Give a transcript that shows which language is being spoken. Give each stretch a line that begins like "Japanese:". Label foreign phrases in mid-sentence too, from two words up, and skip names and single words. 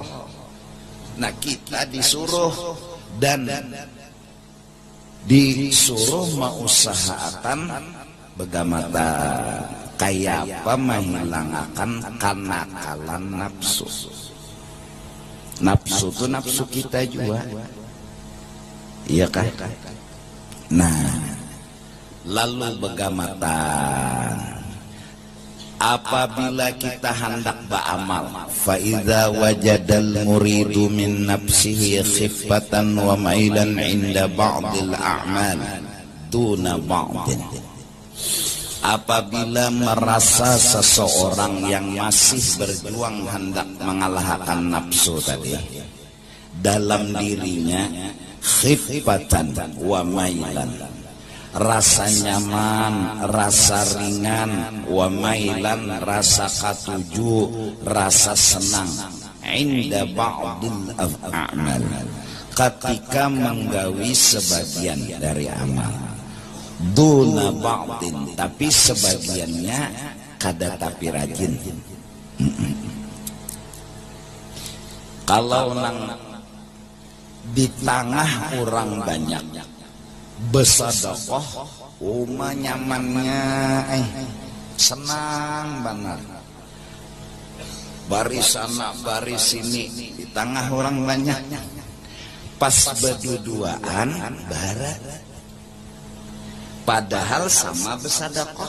Banjar: Nah kita disuruh dan disuruh mengusahakan begamata kayak apa menghilangkan kenakalan nafsu. Nafsu itu nafsu kita juga, iya kan? Nah, lalu begamata apabila kita hendak beramal,
Arabic: فإذا وجد المريد من نفسه خفة وميلا عند بعض الأعمال دون بعض.
Banjar: Apabila merasa seseorang yang masih berjuang hendak mengalahkan nafsu tadi dalam dirinya,
Arabic: خفة وميلا,
Banjar: rasa nyaman, rasa ringan,
Arabic: وميلا,
Banjar: rasa katuju, rasa senang,
Arabic: عند بعض الأعمال,
Banjar: ketika menggawi sebagian dari amal,
Arabic: دون بعض,
Banjar: tapi sebagiannya kada tapi rajin. Kalau nang di tengah orang banyak besadaqah, uma nyamannya senang banget, baris sana baris sini di tengah orang banyak, pas berduaan barat, padahal sama besadaqah.